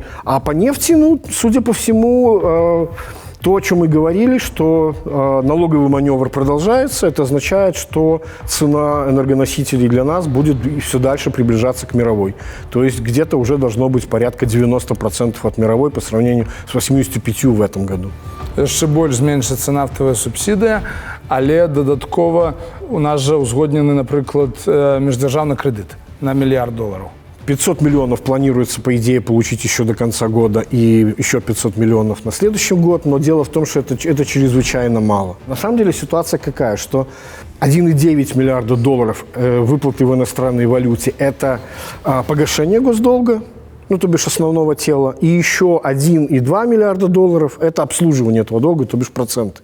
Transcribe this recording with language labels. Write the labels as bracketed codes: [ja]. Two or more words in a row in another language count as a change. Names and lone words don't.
[ru] А по нефти, ну, судя по всему, то, о чем мы говорили, что налоговый маневр продолжается, это означает, что цена энергоносителей для нас будет все дальше приближаться к мировой. То есть где-то уже должно быть порядка 90% от мировой по сравнению с 85% в этом году. [uk] Ще больш зменшиться нафтова субсидія, але додатково у нас же узгоднений, наприклад, міждержавний кредит на $1 мільярд. [ru] 500 миллионов планируется, по идее, получить еще до конца года и еще 500 миллионов на следующий год, но дело в том, что это чрезвычайно мало. На самом деле ситуация какая, что $1,9 миллиарда выплаты в иностранной валюте – это погашение госдолга, ну, то бишь основного тела, и еще $1,2 миллиарда – это обслуживание этого долга, то бишь проценты.